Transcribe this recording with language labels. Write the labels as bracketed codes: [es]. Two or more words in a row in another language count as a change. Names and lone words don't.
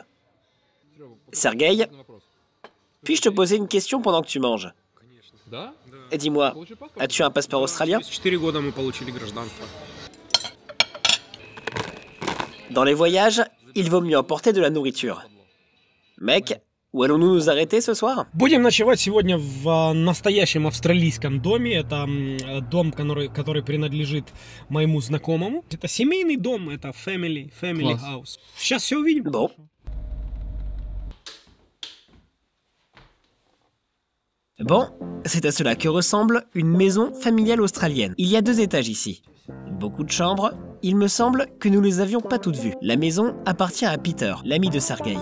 [fr] Sergueï, puis-je te poser une question pendant que tu manges? Dis-moi, as-tu un passeport australien? Dans les voyages, il vaut mieux emporter de la nourriture. Mec, où allons-nous nous arrêter ce soir? [ru] Будем ночевать сегодня в настоящем австралийском доме. Это дом, который принадлежит моему знакомому. Это семейный дом, это [en] family house. [ru] Сейчас все увидим. [fr] Bon. Bon, c'est à cela que ressemble une maison familiale australienne. Il y a 2 étages ici. Beaucoup de chambres. Il me semble que nous les avions pas toutes vues. La maison appartient à Peter, l'ami de Sergueï.